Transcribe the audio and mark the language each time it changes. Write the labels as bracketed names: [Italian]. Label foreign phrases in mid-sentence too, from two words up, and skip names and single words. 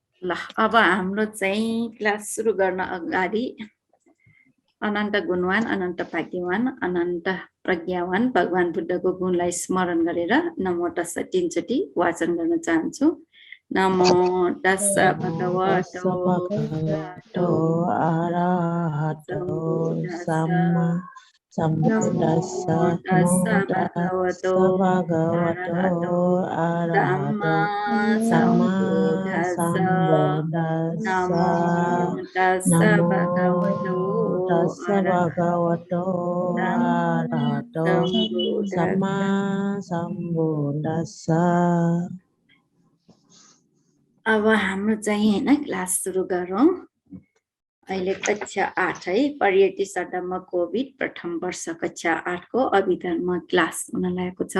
[Nepali] ल अब हाम्रो चाहिँ क्लास सुरु गर्न अगाडि अनन्त गुणवान अनन्त भाग्यवान अनन्त प्रज्ञावान भगवान बुद्धको गुणलाई स्मरण गरेर [Pali] नमो तस्स [Nepali] तीनचोटि वाचन गर्न चाहन्छु। [Pali] नमो तस्स भगवतो अरहतो सम्मा सम्बुद्दस्स भगवतो अरहतो सम्मा सम्बुद्दस्स नमो तस्स भगवतो अरहतो सम्मा सम्बुद्दस्स। [Nepali] अब हाम्रो चाहिँ हैन क्लास सुरु गरौँ। अहिले कक्षा 8 है पर्यटन सदनमा कोभिड प्रथम वर्ष कक्षा 8 को अभिधर्म क्लास हुन लागेको छ।